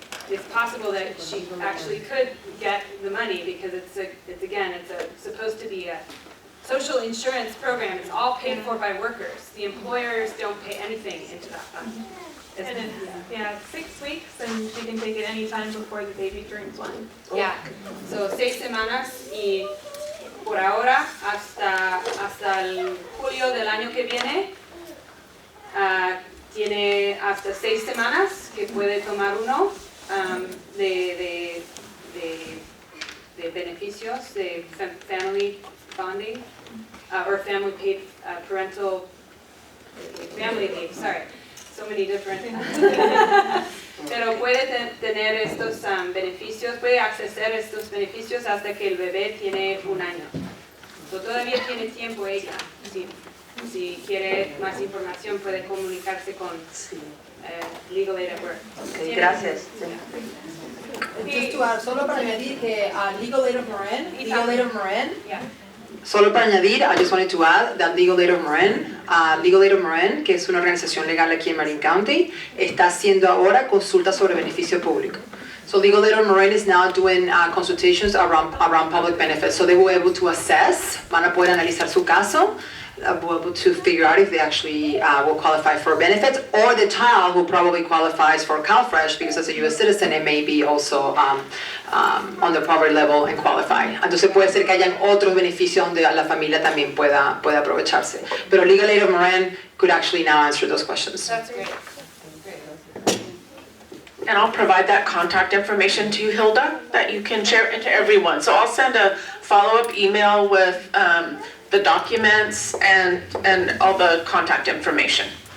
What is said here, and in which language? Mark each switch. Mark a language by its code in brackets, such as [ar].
[en] it's possible that she actually could get the money because it's supposed to be a social insurance program. It's all paid for by workers. The employers don't pay anything into that fund. And it's 6 weeks, and she can take it any time before the baby turns 1. [es] Yeah, so 6 semanas y por ahora hasta el julio del año que viene tiene hasta 6 semanas que puede tomar uno de beneficios de [en] family bonding, or family paid parental, family leave, sorry, so many different. [es] Pero puede tener estos beneficios, puede acceder a estos beneficios hasta que el bebé tiene 1 año. So, todavía tiene tiempo ella. Si quiere más información puede comunicarse con Legal Aid at Work. Okay, gracias. [en] Just to add, [es] solo para añadir que Legal Aid of Marin, [en] Yeah. [es] solo para añadir, [en] I just wanted to add that [es] Legal Aid of Marin, que es una organización legal aquí en Marin County, está haciendo ahora consultas sobre beneficio público. [en] So Legal Aid of Marin is now doing consultations around public benefits. So they will be able to assess, [es] van a poder analizar su caso, [en] will be able to figure out if they actually will qualify for benefits, or the child who probably qualifies for CalFresh because as a U.S. citizen it may be also on the poverty level and qualify. [es] Entonces puede ser que hayan otros beneficios donde la familia también pueda aprovecharse. Pero [en] Legal Aid of Marin could actually now answer those questions. That's great. And I'll provide that contact information to you, Hilda, that you can share it to everyone. So I'll send a follow-up email with the documents and all the contact information.